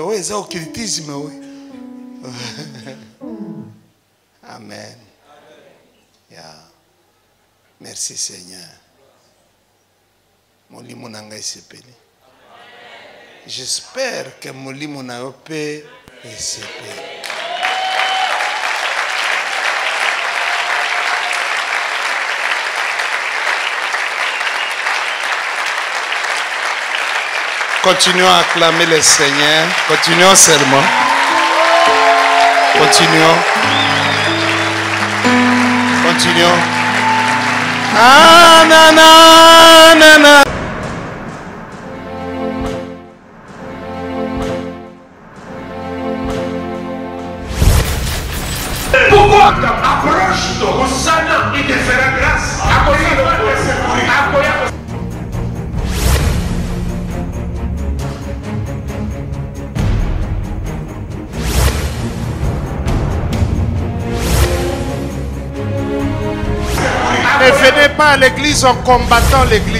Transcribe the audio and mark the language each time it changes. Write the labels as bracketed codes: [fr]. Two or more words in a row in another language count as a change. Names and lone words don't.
[fr] Oh, c'est occultisme, oui. Amen. Yeah. Merci Seigneur. [ln] Molimo nanga esepeli. [fr] J'espère que [ln] molimo na yo pe esepeli. [fr] Continuons à acclamer le Seigneur. Continuons seulement. Continuons. Continuons. Ah, na, na, na, na. Pourquoi approche-toi, Hosanna, il te fera grâce. Ne venez pas à l'église en combattant l'église.